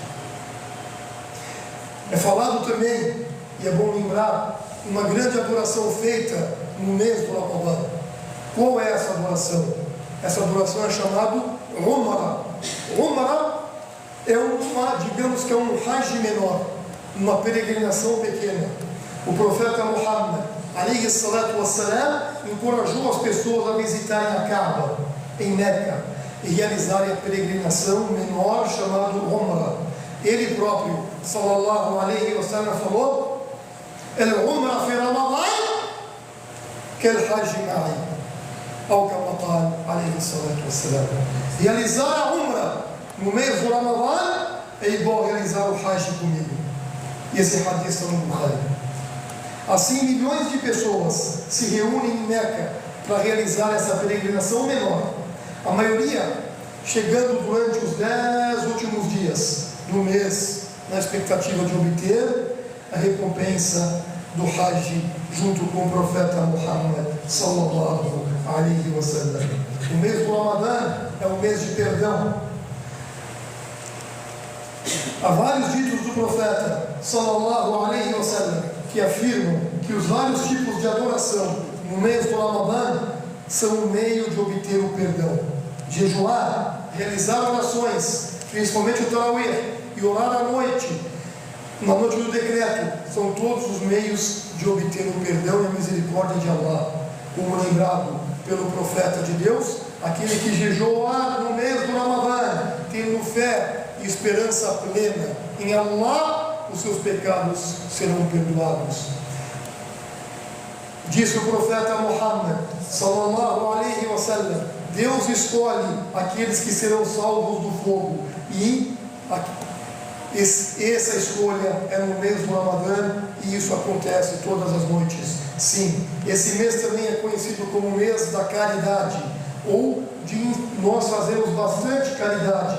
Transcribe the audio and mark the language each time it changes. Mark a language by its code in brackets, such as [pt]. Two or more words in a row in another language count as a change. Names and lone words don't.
[pt] É falado também, e é bom lembrar, uma grande adoração feita no mês do Ramadã. Qual é essa adoração? Essa adoração é chamada Umrah. Umrah é digamos que é um Hajj menor, uma peregrinação pequena. O profeta Muhammad, [ar] عليه الصلاة والسلام, [pt] encorajou as pessoas a visitarem a Kaaba, em Meca, e realizarem a peregrinação menor chamada Umrah. Ele próprio, [ar] صلى الله عليه وسلم, [pt] falou: [ar] "العمرة في رمضان كالحج معي", [pt] ou como [ar] قال عليه الصلاة والسلام. [pt] Realizar a Umrah no mês do Ramadã é igual a realizar o Hajj comigo. E esse hadith está no Bukhari. Assim, milhões de pessoas se reúnem em Meca para realizar essa peregrinação menor, a maioria chegando durante os 10 últimos dias do mês, na expectativa de obter a recompensa do Hajj junto com o profeta Muhammad [ar] صلى الله عليه وسلم. [pt] O mês do Ramadã é um mês de perdão. Há vários ditos do profeta [ar] صلى الله عليه وسلم [pt] que afirmam que os vários tipos de adoração no mês do Ramadã são um meio de obter o perdão. Jejuar, realizar orações, principalmente o Tarawih, e orar à noite, na noite do decreto, são todos os meios de obter o perdão e a misericórdia de Allah. Como lembrado pelo profeta de Deus, aquele que jejuar no mês do Ramadã, tendo fé e esperança plena em Allah, os seus pecados serão perdoados. Disse o profeta Muhammad [ar] صلى الله عليه وسلم: [pt] Deus escolhe aqueles que serão salvos do fogo, e essa escolha é no mês do Ramadã, e isso acontece todas as noites. Sim, esse mês também é conhecido como o mês da caridade, ou de nós fazermos bastante caridade.